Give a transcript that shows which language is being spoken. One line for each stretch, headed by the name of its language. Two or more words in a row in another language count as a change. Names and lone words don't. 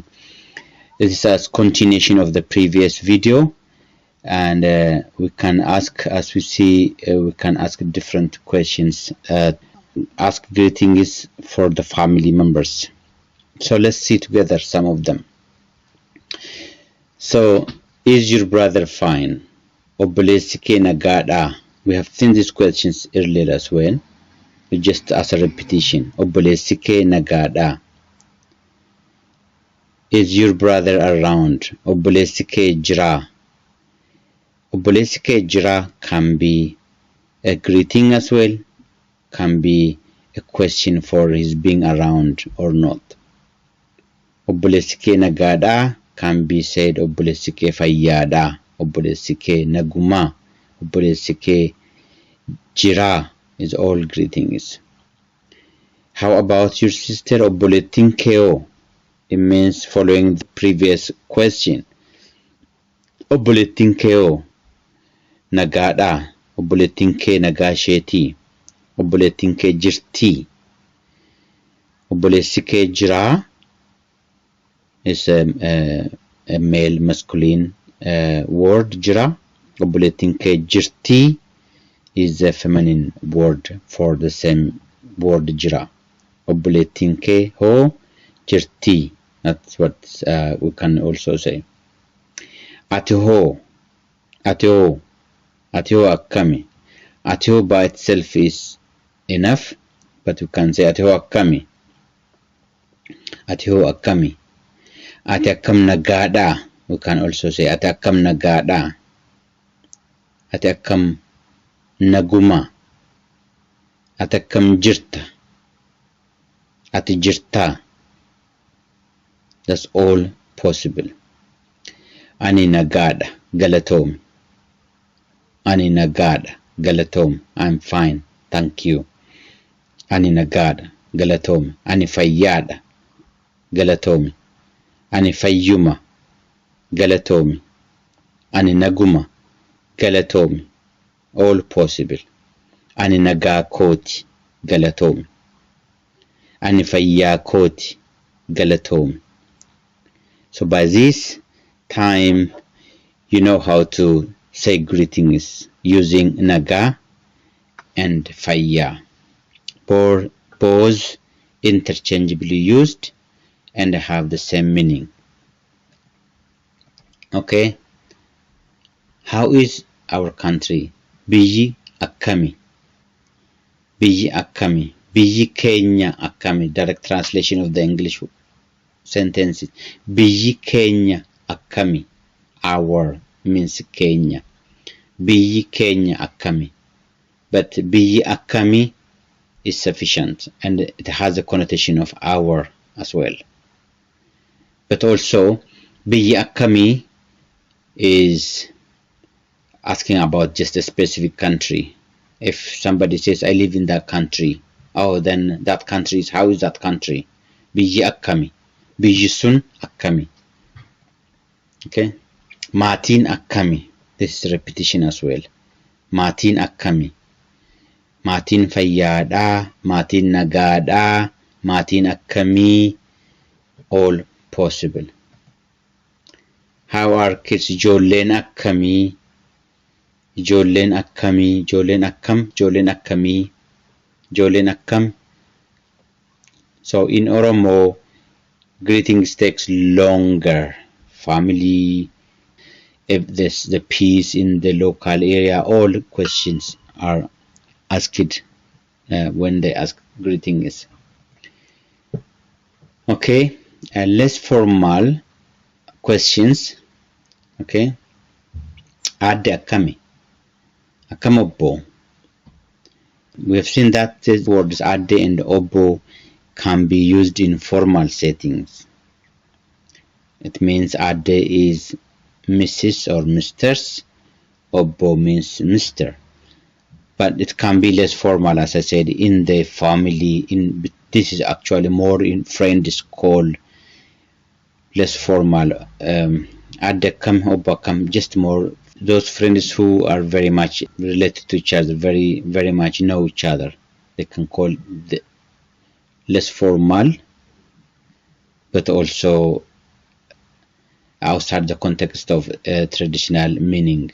English: This is a continuation of the previous video, and we can ask, as we see, we can ask different questions. Ask greetings for the family members. So let's see together some of them. So, is your brother fine?
Oromo: Obboleessi kee nagaadhaa?
English: We have seen these questions earlier as well, just as a repetition.
Oromo: Obboleessi kee nagaadhaa?
English: Is your brother around?
Oromo: Obboleessi kee jiraa? Obboleessi kee jiraa
English: can be a greeting as well, can be a question for his being around or not.
Oromo: Obboleessi kee nagaadhaa
English: can be said
Oromo: obboleessi kee fayyaadhaa, obboleessi kee nagumaa, obboleessi kee jiraa
English: is all greetings. How about your sister?
Oromo: Obboleettiin kee?
English: It means following the previous question.
Oromo: Obboleettiin kee nagaadhaa? Obboleettiin kee nagaa isheetii? Obboleettiin kee jirtii? Obboleessi kee jiraa
English: is a male masculine word,
Oromo: jira. Obboleettiin kee jirtii
English: is a feminine word for the same word,
Oromo: jira. Obboleettiin kee hoo jirtii.
English: That's what we can also say.
Oromo: Ati hoo akkami? Ati hoo
English: by itself is enough, but we can say
Oromo: ati hoo akkami? Ati hoo akkami? Ati akkam nagaadhaa?
English: We can also say
Oromo: ati akkam nagaadhaa? Ati akkam naguma? Ati akkam jirta? Ati jirtaa?
English: That's all possible.
Oromo: Ani nagaadha, galatoomi. Ani nagaadha, galatoomi.
English: I'm fine, thank you.
Oromo: Ani nagaadha, galatoomi. Ani fayyaadha, galatoomi. Ani fayyuma, galatoomi. Ani naguma, galatoomi.
English: All possible.
Oromo: Ani nagaa kooti, galatoomi. Ani fayyaa kooti, galatoomi.
English: So by this time, you know how to say greetings using nagaa and fayyaa. Both interchangeably used and have the same meaning. Okay. How is our country?
Oromo: Biyyi akkami? Biyyi akkami? Biyyi keenya akkami?
English: Direct translation of the English sentences.
Oromo: Biyyi keenya akkami?
English: Our means Kenya.
Oromo: Biyyi keenya akkami?
English: But
Oromo: biyyi akkami
English: is sufficient, and it has a connotation of our as well. But also,
Oromo: biyyi akkami
English: is asking about just a specific country. If somebody says, I live in that country, oh, then that country is, how is that country?
Oromo: Biyyi akkami? Biyyi sun akkami? Okay. Maatiin akkami?
English: This is repetition as well.
Oromo: Maatiin akkami? Maatiin fayyaadhaa? Maatiin nagaadhaa? Maatiin akkamii?
English: All possible. How are kids?
Oromo: Ijoolleen akkamii? Ijoolleen akkamii? Ijoolleen akkam? Ijoolleen akkamii? Ijoolleen akkam?
English: So in Oromo, greetings takes longer. Family, if there's the peace in the local area, all questions are asked when they ask greetings. Okay, less formal questions.
Oromo: Okay, Adde akkami? Akkam obbo.
English: We have seen that these words adde and obbo can be used in formal settings. It means adde is Mrs. or Mr.'s, obbo means Mr. But it can be less formal, as I said, in the family. This is actually more in friends called less formal.
Oromo: Adde kam, obbo kam,
English: just more those friends who are very much related to each other, very very much know each other. They can call the less formal, but also outside the context of traditional meaning.